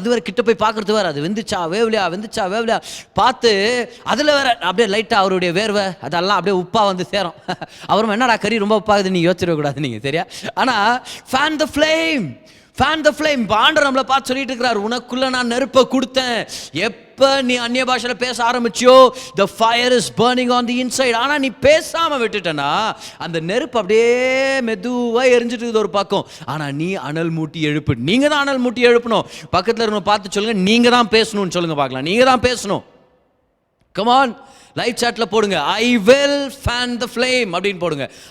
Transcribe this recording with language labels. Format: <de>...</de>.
<ta>அது வேறு கிட்ட போய் பார்க்குறது வேறு, அது வெந்துச்சா வேவலையா பார்த்து அதில் வேறு அப்படியே லைட்டாக அவருடைய வேர்வை அதெல்லாம் அப்படியே உப்பாக வந்து சேரும். அவரும் என்னடா கறி ரொம்ப உப்பாகுது நீங்கள் யோசிச்சிடக்கூடாது நீங்கள், சரியா? ஆனால்</ta> <en>Fan the flame, fan the flame.</en> <ta>ஆண்டவர் நம்மளை பார்த்து சொல்லிட்டு இருக்கிறார், உனக்குள்ள நான் நெருப்பை கொடுத்தேன். எப்போ நீ அந்நிய பாஷையில் பேச ஆரம்பிச்சியோ</ta> <en>the fire is burning on the inside.</en> <ta>ஆனால் நீ பேசாமல் விட்டுட்டனா அந்த நெருப்பு அப்படியே மெதுவாக எரிஞ்சிட்டு இருக்குது ஒரு பக்கம். ஆனால் நீ அனல் மூட்டி எழுப்பு, நீங்கள் தான் அனல் மூட்டி எழுப்பணும். பக்கத்தில் இருக்கணும் பார்த்து சொல்லுங்கள், நீங்கள் தான் பேசணும்னு சொல்லுங்கள் பார்க்கலாம், நீங்கள் தான் பேசணும்.</ta> <en>come on live சாட்டில்</en> <ta>போடுங்க,</ta> <en>I will fan the flame</en> <ta>அப்படின்னு போடுங்க.</ta>